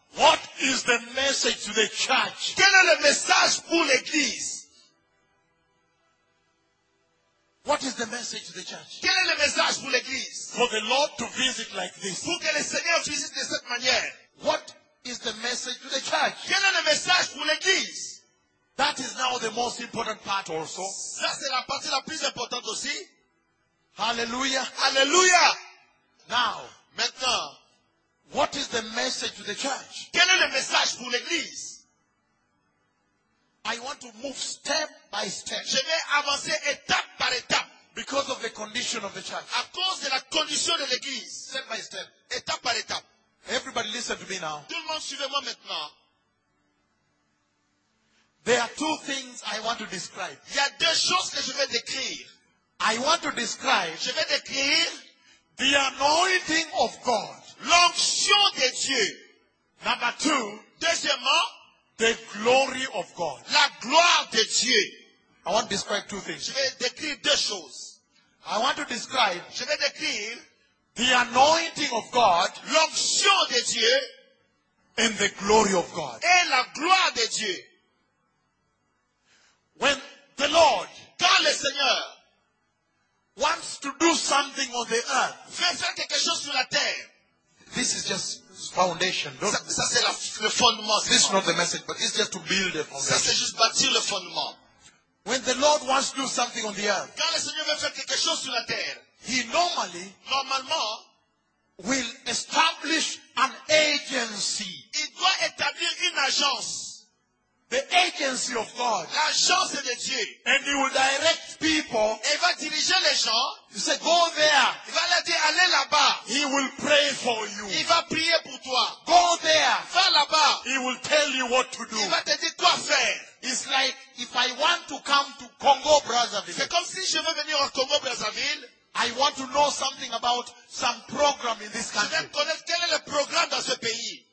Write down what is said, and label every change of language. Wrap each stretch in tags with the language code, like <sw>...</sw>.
<en>what is the message to the church?</en> <fr>Quel est le message pour l'église?</fr> <en>What is the message to the church?</en> <fr>Quel est le message pour l'église?</fr> <en>For the Lord to visit like this.</en> <fr>Pour que le Seigneur visite de cette manière.</fr> <en>What is the message to the church?</en> <fr>Quel est le message pour l'église?</fr> <en>That is now the most important part also.</en> <fr>Ça c'est la partie la plus importante aussi. Hallelujah. Hallelujah.</fr> <en>Now,</en> <fr>maintenant,</fr> <en>what is the message to the church?</en> <fr>Quel est le message pour l'église?</fr> <en>I want to move step by step.</en> <fr>Je vais avancer étape par étape.</fr> <en>Because of the condition of the church.</en> <fr>À cause de la condition de l'église.</fr> <en>Step by step.</en> <fr>Étape par étape.</fr> <en>Everybody listen to me now.</en> <fr>Tout le monde suivez-moi maintenant.</fr> <en>There are two things I want to describe.</en> <fr>Il y a deux choses que je vais décrire.</fr> <en>I want to describe.</en> <fr>Je vais décrire</fr> <en>the anointing of God.</en> <fr>L'onction de Dieu.</fr> <en>Number two.</en> <fr>Deuxièmement.</fr> <en>The glory of God.</en> <fr>La gloire de Dieu.</fr> <en>I want to describe two things.</en> <fr>Je vais décrire deux choses.</fr> <en>I want to describe.</en> <fr>Je vais décrire</fr> <en>the anointing of God,</en> <fr>l'onction de Dieu,</fr> <en>and the glory of God,</en> <fr>et la gloire de Dieu.</fr> <en>When the Lord,</en> <fr>quand le Seigneur,</fr> <en>wants to do something on the earth,</en> <fr>veut faire quelque chose sur la terre.</fr> <en>This is just foundation.</en> <fr>Ça c'est le fondement.</fr> <en>This is not the message, but it's just to build the foundation.</en> <fr>Ça c'est juste bâtir le fondement.</fr> <en>When the Lord wants to do something on the earth,</en> <fr>quand le Seigneur veut faire quelque chose sur la terre.</fr> <en>He normally,</en> <fr>normalement,</fr> <en>will establish an agency.</en> <fr>Il doit établir une agence.</fr> <en>The agency of God.</en> <fr>L'agence de Dieu.</fr> <en>And he will direct people.</en> <fr>Et va diriger les gens.</fr> <en>He said, go there.</en> <fr>Il va leur dire, allez là-bas.</fr> <en>He will pray for you.</en> <fr>Il va prier pour toi.</fr> <en>Go there.</en> <fr>Va là-bas.</fr> <en>He will tell you what to do.</en> <fr>Il va te dire quoi faire.</fr> <en>It's like, if I want to come to Congo Brazzaville.</en> <fr>C'est comme si je veux venir au Congo Brazzaville.</fr> <en>I want to know something about some program in this country.</en> <fr>Je veux connaître quel est le programme dans ce pays.</fr>